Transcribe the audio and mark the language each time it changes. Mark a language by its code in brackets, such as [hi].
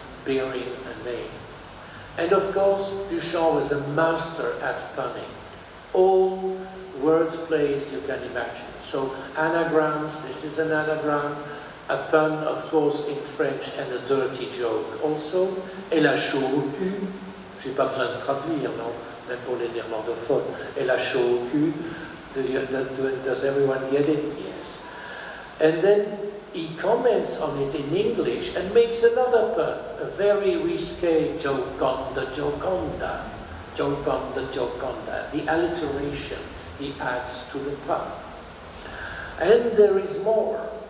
[en] bearing a name. And of course, Duchamp was a master at punning. All word plays you can imagine. So anagrams, this is an anagram, a pun, of course, in French, and a dirty joke also. [fr] Elle a chaud au cul. J'ai pas besoin de traduire, non? Même pour les néerlandophones. Elle a chaud au cul. [en] Does everyone get it? Yes. And then he comments on it in English and makes another pun, a very risque Joconda, Joconda, Joconda, Joconda. The alliteration he adds to the pun. And there is more.